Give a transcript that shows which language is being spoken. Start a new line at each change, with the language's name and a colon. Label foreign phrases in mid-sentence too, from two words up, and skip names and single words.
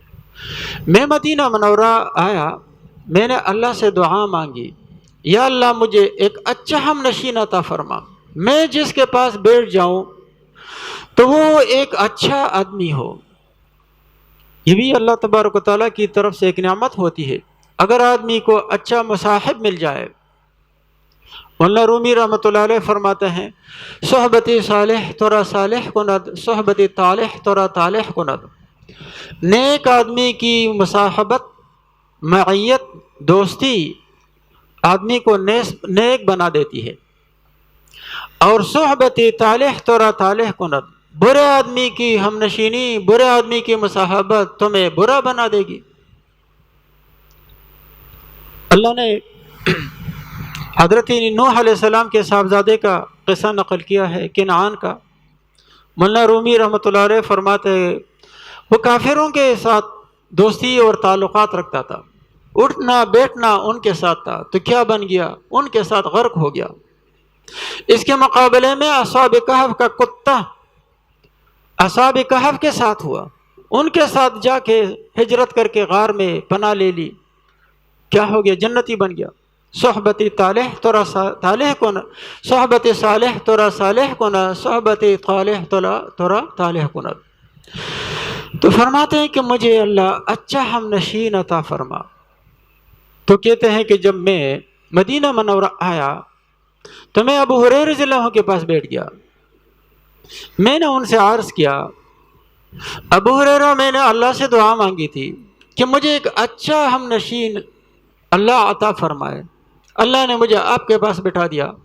Urdu: میں مدینہ منورہ آیا، میں نے اللہ سے دعا مانگی، یا اللہ مجھے ایک اچھا ہم نشین عطا فرما، میں جس کے پاس بیٹھ جاؤں تو وہ ایک اچھا آدمی ہو۔ یہ بھی
Arabic: اللہ تبارک و تعالیٰ
Urdu: کی طرف سے ایک نعمت ہوتی ہے اگر آدمی کو اچھا مصاحب مل جائے۔ مولانا رومی
Arabic: رحمۃ اللہ علیہ
Urdu: فرماتے ہیں،
Persian: صحبت صالح تورا صالح کند، صحبت طالح تورا طالح کند۔
Urdu: نیک آدمی کی مصاحبت، معیت، دوستی آدمی کو نیک بنا دیتی ہے، اور
Persian: صحبت طالح تورا طالح کند،
Urdu: برے آدمی کی ہم نشینی، برے آدمی کی مصاحبت تمہیں برا بنا دے گی۔ اللہ نے حضرت نوح
Arabic: علیہ السلام
Urdu: کے صاحبزادے کا قصہ نقل کیا ہے، کنعان کا۔ مولانا رومی
Arabic: رحمۃ اللہ علیہ
Urdu: فرماتے ہیں، وہ کافروں کے ساتھ دوستی اور تعلقات رکھتا تھا، اٹھنا بیٹھنا ان کے ساتھ تھا، تو کیا بن گیا؟ ان کے ساتھ غرق ہو گیا۔ اس کے مقابلے میں اصحاب کہف کا کتا اصحاب کہف کے ساتھ ہوا، ان کے ساتھ جا کے ہجرت کر کے غار میں پناہ لے لی، کیا ہو گیا؟ جنتی بن گیا۔
Persian: صحبت طالح تورا طالح کن، صحبت صالح تورا صالح کن، صحبت طالح تورا طالح کن۔
Urdu: تو فرماتے ہیں کہ مجھے اللہ اچھا ہم نشین عطا فرما۔ تو کہتے ہیں کہ جب میں مدینہ منورہ آیا تو میں ابو ہریرہ
Arabic: رضی اللہ عنہ
Urdu: کے پاس بیٹھ گیا، میں نے ان سے عرض کیا، ابو ہریرہ میں نے اللہ سے دعا مانگی تھی کہ مجھے ایک اچھا ہم نشین اللہ عطا فرمائے، اللہ نے مجھے آپ کے پاس بٹھا دیا۔